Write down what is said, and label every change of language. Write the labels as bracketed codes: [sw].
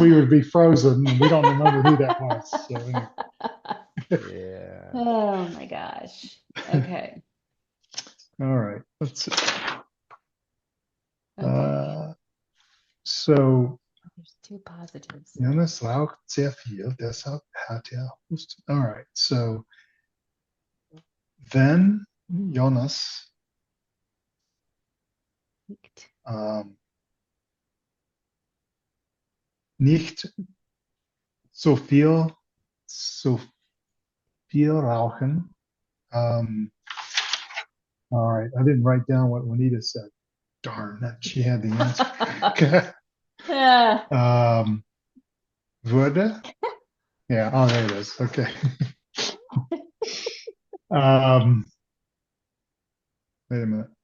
[en] we would be frozen, and we don't remember who that was. So anyway. yeah. Oh my gosh. Okay. All right, let's see. Okay. So There's two positives there. [de] Jonas raucht sehr viel, deshalb hat Husten. [en] All right, so [de] wenn Jonas um, nicht so viel rauchen. [en] All right, I didn't write down what Juanita said. Darn, that she had the answer. Ah, Würde? Yeah, oh, there it is. Okay. Um, wait a minute.